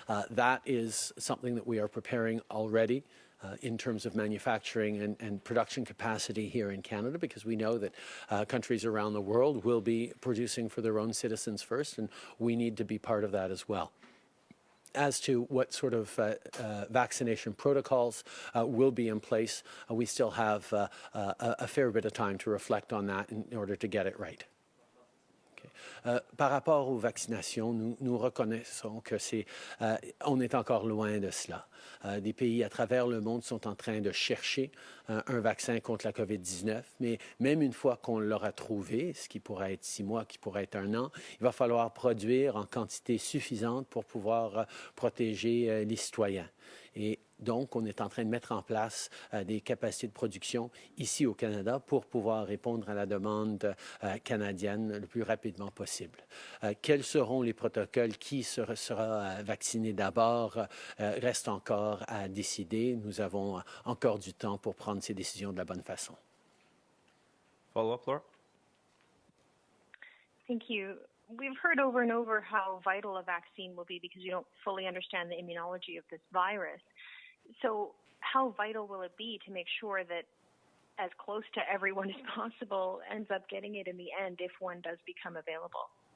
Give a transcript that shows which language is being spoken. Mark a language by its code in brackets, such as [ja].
[en] That is something that we are preparing already. In terms of manufacturing and production capacity here in Canada, because we know that countries around the world will be producing for their own citizens first, and we need to be part of that as well. As to what sort of vaccination protocols will be in place, we still have a fair bit of time to reflect on that in order to get it right. [fr] Par rapport aux vaccinations, nous reconnaissons que on est encore loin de cela. Des pays à travers le monde sont en train de chercher un vaccin contre la COVID-19, mais même une fois qu'on l'aura trouvé, ce qui pourrait être 6 mois, qui pourrait être 1 an, il va falloir produire en quantité suffisante pour pouvoir protéger les citoyens. Et donc, on est en train de mettre en place des capacités de production ici au Canada pour pouvoir répondre à la demande canadienne le plus rapidement possible. Quels seront les protocoles? Qui sera vacciné d'abord reste encore à décider. Nous avons encore du temps pour prendre ces décisions de la bonne façon. [en] Follow-up, Laura? Thank you. We've heard over and over how vital a vaccine will be because you don't fully understand the immunology of this virus. So how vital will it be to make sure that as close to everyone as possible ends up getting it in the end if one does become available?